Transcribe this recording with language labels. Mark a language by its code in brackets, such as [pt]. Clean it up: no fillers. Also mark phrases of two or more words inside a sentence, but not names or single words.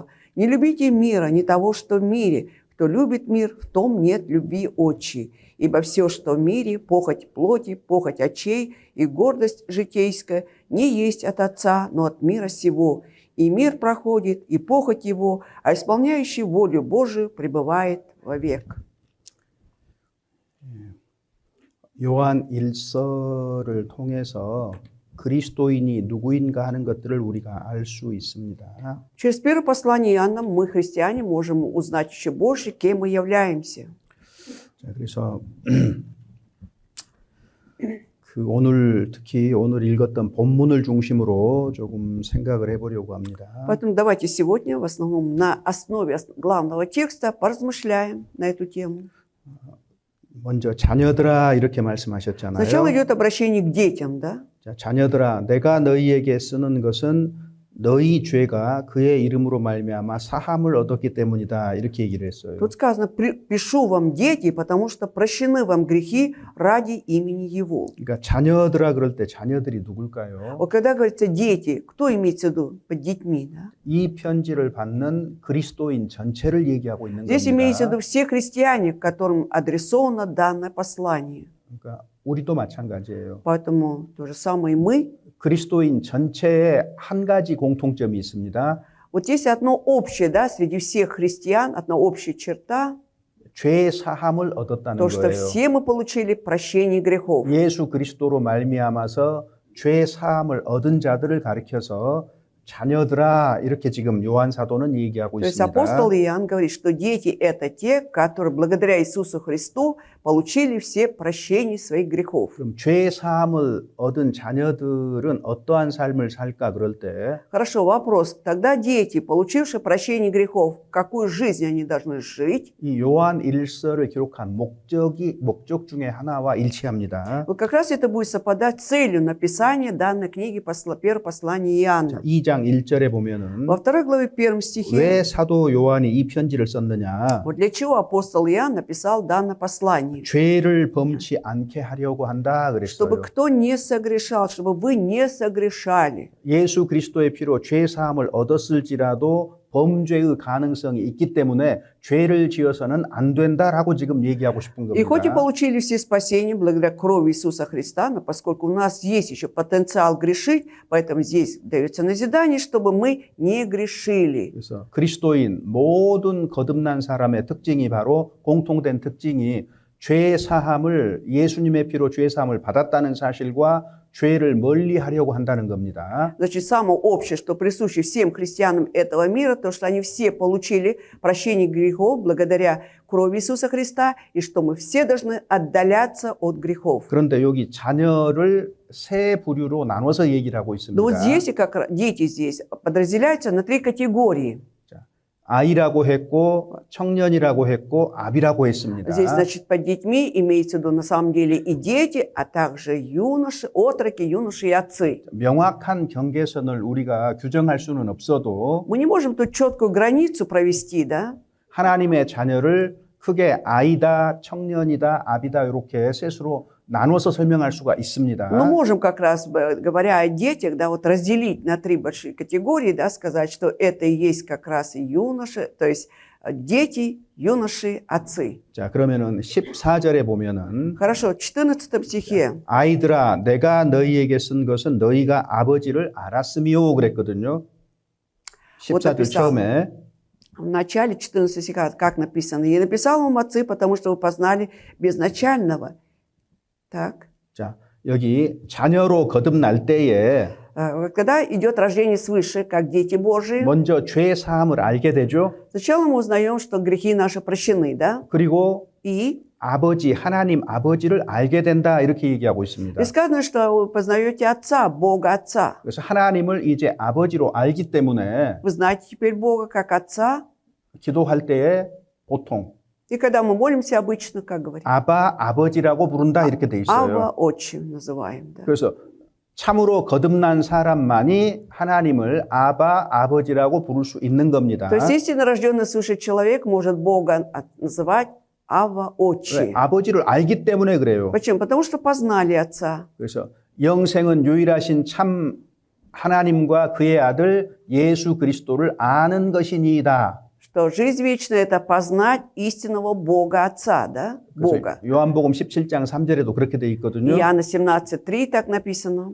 [ru] Не любите мира, не того, что в мире. Кто любит мир, в том нет любви отчей. Ибо все, что в мире, похоть плоти, похоть очей и гордость житейская, не есть от Отца, но от мира сего. И мир проходит, и похоть его, а исполняющий волю Божию пребывает вовек». [ko] 요한 1서를 통해서 그리스도인이 누구인가 하는 것들을 우리가 알 수 있습니다. [ru] Через первое послание Иоанна мы, христиане, можем узнать еще больше, кем мы являемся. [ko] 자, 그래서 특히 오늘 읽었던 본문을 중심으로 조금 생각을 해보려고 합니다. [ru] Поэтому давайте сегодня в основном на основе главного текста поразмышляем на эту тему. [ko] 먼저 자녀들아 이렇게 말씀하셨잖아요. [ru] Сначала идет обращение к детям, да? [ko] 자, 자녀들아, 내가 너희에게 쓰는 것은 너희 죄가 그의 이름으로 말미암아 사함을 얻었기 때문이다 이렇게 얘기를 했어요. [ru] Тут сказано, пишу вам, дети, потому что прощены вам грехи ради имени Его. [ko] 그러니까 자녀들아 그럴 때 자녀들이 누굴까요? [ru] Вот когда говорится дети, кто имеется в виду под детьми? Да? [ko] 이 편지를 받는 그리스도인 전체를 얘기하고 있는 [ru] Здесь имеется в [ko] 겁니다. [ru] виду все христиане, которым адресовано данное послание. [ko] 그러니까 우리도 마찬가지예요. [ru] Поэтому то же самое и мы. [ko] 그리스도인 전체에 한 가지 공통점이 있습니다. [ru] Вот есть одно общее, да, среди всех христиан, одна общая черта, [ko] 죄 사함을 얻었다는 [ru] то, что [ko] 거예요. [ru] все мы получили прощение грехов. [ko] 예수 그리스도로 말미암아서 죄 사함을 얻은 자들을 가리켜서 자녀들아 이렇게 지금 요한 사도는 얘기하고 [ru] То есть [ko] 있습니다. [ru] апостол Иоанн говорит, что дети – это те, которые благодаря Иисусу Христу получили все прощения своих грехов. [ko] 그럼 죄 사함을 얻은 자녀들은 어떠한 삶을 살까 그럴 때 [ru] Хорошо, вопрос. Тогда дети, получившие прощение грехов, какую жизнь они должны жить? [ko] 이 요한 1서를 기록한 목적 중에 하나와 일치합니다. [ru] Вот как раз это будет совпадать с целью написания данной книги первого послания Иоанна. [ko] 2장 1절에 보면은 [ru] Во второй главе первом стихе, [ko] 왜 사도 요한이 이 편지를 썼느냐? [ru] вот для чего апостол Иоанн написал данное послание? [ko] 죄를 범치 않게 하려고 한다 [ru] Чтобы [ko] 그랬어요. [ru] кто не согрешал, чтобы вы не согрешали. [ko] 예수 그리스도의 피로 죄 사함을 얻었을지라도 범죄의 가능성이 있기 때문에 죄를 지어서는 안 된다라고 지금 얘기하고 싶은 [ru] И хоть и [ko] 겁니다. [ru] получили все спасения благодаря крови Иисуса Христа, но поскольку у нас есть еще потенциал грешить, поэтому здесь дается назидание, чтобы мы не грешили. [ko] 그래서 그리스도인 모든 거듭난 사람의 특징이 바로 공통된 특징이 죄 사함을 예수님의 피로 죄 사함을 받았다는 사실과 죄를 멀리하려고 한다는 겁니다. [ru] Значит, самое общее, что присуще всем христианам этого мира, то, что они все получили прощение грехов благодаря крови Иисуса Христа, и что мы все должны отдаляться от грехов. [ko] 그런데 여기 자녀를 세 부류로 나눠서 얘기를 하고 있습니다. [ru] Но вот здесь, и как дети здесь, подразделяются на три категории. [ko] 아이라고 했고 청년이라고 했고 아비라고 했습니다. [ru] Здесь, значит, под детьми имеется в виду на самом деле и дети, а также юноши, отроки, юноши и отцы. [ko] 명확한 경계선을 우리가 규정할 수는 없어도 [ru] Мы не можем тут четкую границу провести, да? [ko] 하나님의 자녀를 크게 아이다, 청년이다, 아비다 이렇게 셋으로 나눠서 설명할 수가 있습니다. [ru] Но можем как раз, говоря о детях, да, вот разделить на три большие категории, да, сказать, что это и есть как раз и юноши, то есть дети, юноши, отцы. [ko] 자, 그러면은 14절에 보면은 [ru] Хорошо, в 14 стихе. [ko] 아이들아, 내가 너희에게 쓴 것은 너희가 아버지를 알았으며 그랬거든요. 14절 처음에 [ru] В начале 14 стиха, как написано, «Я написал вам, отцы, потому что вы познали безначального». Так. [ko] 자, 여기 자녀로 거듭날 때에 [ru] Когда идет рождение свыше, как дети Божии, [ko] 먼저 죄 사함을 알게 되죠. [ru] сначала мы узнаем, что грехи наши прощены, да? [ko] 그리고 [ru] И [ko] 아버지, 하나님 아버지를 알게 된다 이렇게 얘기하고 있습니다. [ru] И сказано, что вы познаете Отца, Бога Отца. [ko] 그래서 하나님을 이제 아버지로 알기 때문에 [ru] Вы знаете теперь Бога как Отца. [ko] 기도할 때에 보통 [ru] И когда мы молимся, обычно, как говорим, [ko] 아바, 아버지라고 부른다 이렇게 돼 [ru] Ава [ko] 있어요. [ru] Отчим называем. Да? [ko] 그래서 참으로 거듭난 사람만이 하나님을 아바, 아버지라고 부를 수 있는 겁니다. [ru] То есть истинно рожденный свыше человек может Бога называть Ава [ko] 왜? [ru] Отчим. [ko] 아버지를 알기 때문에 그래요. [ru] Почему? Потому что познали Отца. [ko] 그래서 영생은 유일하신 참 하나님과 그의 아들 예수 그리스도를 아는 것이니이다. [ru] Что жизнь вечная – это познать истинного Бога Отца, да? Бога. [ko] 요한복음 17장 3절에도 그렇게 돼 있거든요. [ru] Иоанна 17:3 так написано.